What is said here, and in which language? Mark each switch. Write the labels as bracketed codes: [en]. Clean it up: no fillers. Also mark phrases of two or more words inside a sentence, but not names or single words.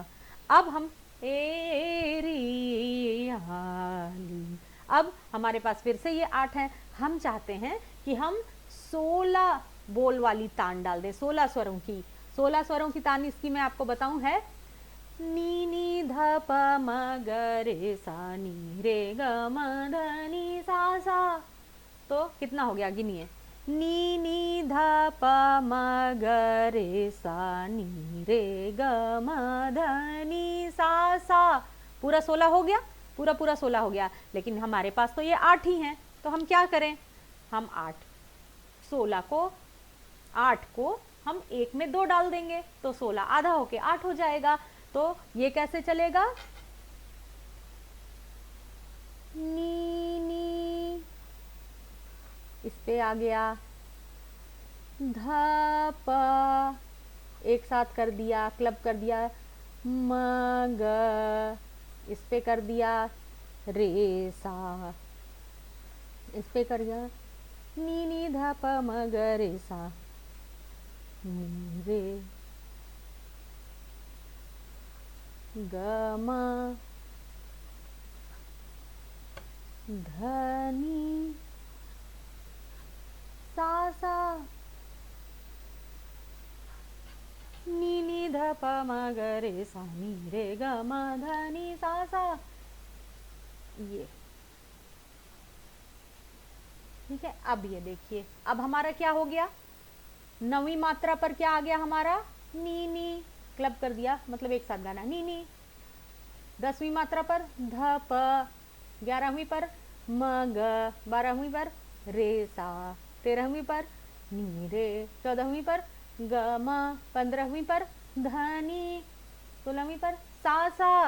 [hi] अब हम ए री आली। अब हमारे पास फिर से ये 8 हैं। हम चाहते हैं कि हम 16 बोल वाली तान डाल दें, 16 स्वरों की। 16 स्वरों की तान इसकी मैं आपको बताऊं है, नी नी ध प म ग रे सा, नी रे ग म ध नी सा। तो कितना हो गया, गिनिए, नी नी ध प म ग रे सा, नी रे ग म ध नी सा। पूरा 16 हो गया, पूरा 16 हो गया। लेकिन हमारे पास तो ये 8 ही हैं, तो हम क्या करें, हम 8 को हम 1 में 2 डाल देंगे, तो 16 आधा होके 8 हो जाएगा। तो ये कैसे चलेगा, नी नी, इस पे आ गया ध प, एक साथ कर दिया, क्लब कर दिया, म ग, इस पे कर दिया रे सा, इस पे कर दिया नी नी ध प म ग रे सा, नी रे ग म ध नी सा, नी नी ध प म ग रे सा, नी रे ग म ध नी सा। ये ठीक है। अब ये देखिए, अब हमारा क्या हो गया, 9वीं मात्रा पर क्या आ गया हमारा, नी नी, क्लब कर दिया, मतलब एक साथ गाना, नी नी। 10वीं मात्रा पर ध प, 11वीं पर म ग, 12वीं पर रे सा, 13वीं पर नी रे, 14वीं पर ग म, 15वीं पर ध नी, 16वीं पर सा।